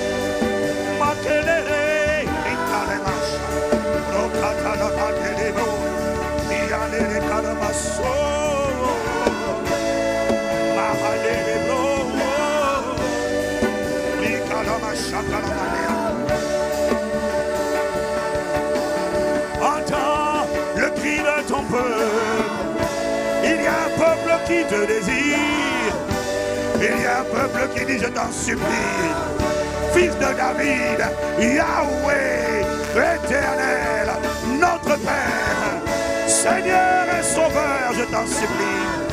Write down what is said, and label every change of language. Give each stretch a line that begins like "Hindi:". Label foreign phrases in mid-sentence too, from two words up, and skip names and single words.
French: Makelele ikale masha. Rokatala makelele mo. Iyanele kalamaso. Mahalele mo. Ikala mashakalama. Entends le cri de ton peuple. Il y a un peuple qui te désire. Il y a un peuple qui dit je t'en supplie. Fils de David, Yahweh, éternel, notre Père, Seigneur et Sauveur, je t'en supplie.